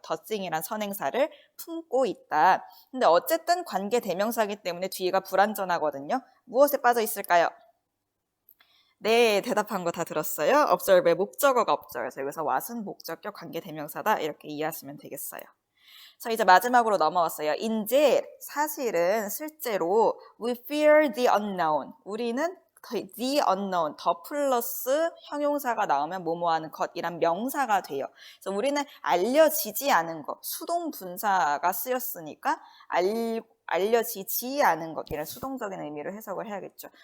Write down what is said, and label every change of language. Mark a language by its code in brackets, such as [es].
[ko] the thing이란 선행사를 품고 있다. 근데 어쨌든 관계대명사이기 때문에 뒤가 불완전하거든요. 무엇에 빠져 있을까요? 네, 대답한 거 다 들었어요. observe의 목적어가 없죠. 그래서 여기서 what은 목적격 관계대명사다. 이렇게 이해하시면 되겠어요. 자, 이제 마지막으로 넘어왔어요. [en] indeed, [ko] 사실은 실제로 [en] we fear the unknown. [ko] 우리는 the unknown, 더 플러스 형용사가 나오면 뭐뭐 하는 것이란 명사가 돼요. 그래서 우리는 알려지지 않은 것, 수동 분사가 쓰였으니까 알려지지 않은 것, 이런 수동적인 의미로 해석을 해야겠죠.